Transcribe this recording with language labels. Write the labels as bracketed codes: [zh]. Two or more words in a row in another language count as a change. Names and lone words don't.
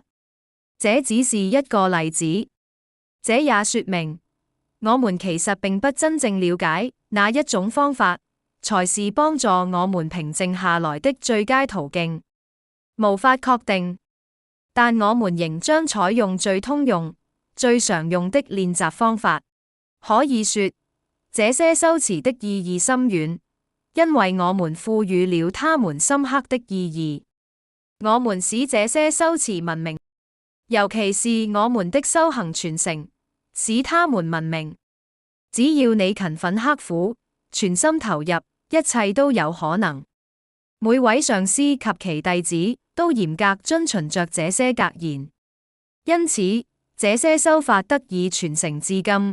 [zh] 這只是一個例子，這也說明我們其實並不真正了解哪一種方法才是幫助我們平靜下來的最佳途徑。無法確定，但我們仍將採用最通用、最常用的練習方法。可以說，這些修辭的意義深遠，因為我們賦予了他們深刻的意義。我們使這些修辭聞名，尤其是我們的修行傳承，使他們聞名。只要你勤奮刻苦、全心投入，一切都有可能。每位上師及其弟子都嚴格遵循着這些格言，因此這些修法得以傳承至今。